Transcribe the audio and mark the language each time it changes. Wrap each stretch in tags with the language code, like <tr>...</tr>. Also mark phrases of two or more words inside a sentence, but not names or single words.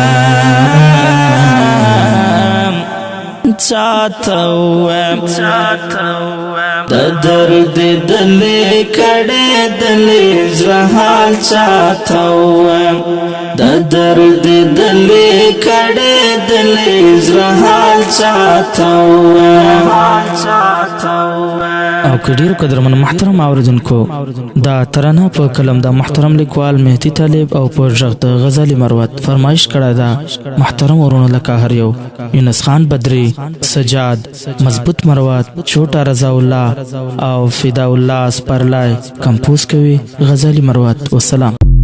<ps>दर्द दले कड़े दले हाल चाहता हुआ दर्द दले कड़े दले हाल चाहता हुआ او که ډیر قدرمن محترم اوریدونکو دا ترانه په کلم د محترم لیکوال مهدی طالب او په غږ د غزالی مروت فرمایش کړه دا محترم ورونو لکه هر یو یونس خان بدری سجاد مضبوط مروت چوټا رضا الله او فدا الله سپرلای کمپوز کوي غزالی مروت والسلام</ps>